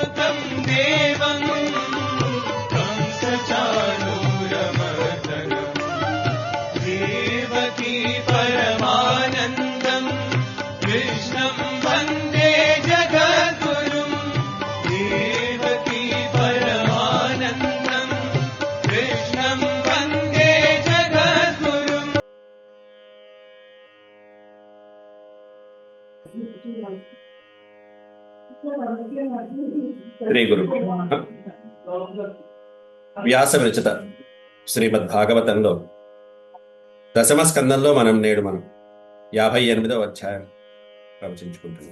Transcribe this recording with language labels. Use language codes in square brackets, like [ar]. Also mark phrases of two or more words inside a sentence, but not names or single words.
[sa] देवं कंसचाणूरमर्दनम् देवकी परमानन्दं कृष्णं वन्दे जगद्गुरुं देवकी परमानन्दं कृष्णं वन्दे जगद्गुरुम् [te] శ్రీ గురు వ్యాస విరచిత శ్రీమద్ భాగవతంలో దశమ స్కందంలో మనం 58వ అధ్యాయం ప్రవచించుకుంటున్నాం.